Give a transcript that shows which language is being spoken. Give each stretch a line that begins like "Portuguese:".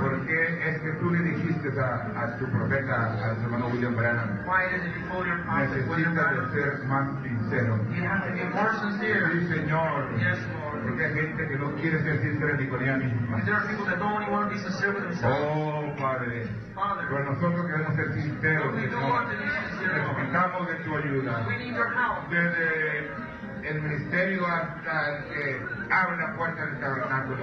Spanish: por qué es que tú le dijiste a tu profeta, a su hermano William Branham,
English: why it is that you told your prophet William
Spanish: necesitas de
English: Branham,
Spanish: ser más sincero.
English: you have to be more sincere.
Spanish: Sí, Señor,
English: Yes, Lord.
Spanish: porque hay gente que no quiere ser sincera ni con ella misma.
English: Because there are people that don't even want to be sincere with themselves.
Spanish: Oh, Padre,
English: Father,
Spanish: pero nosotros queremos ser sinceros,
English: we do
Spanish: Señor.
English: want to be sincere, Lord.
Spanish: Necesitamos de tu ayuda.
English: We need your help.
Spanish: Desde el ministerio hasta el que abre la puerta del tabernáculo.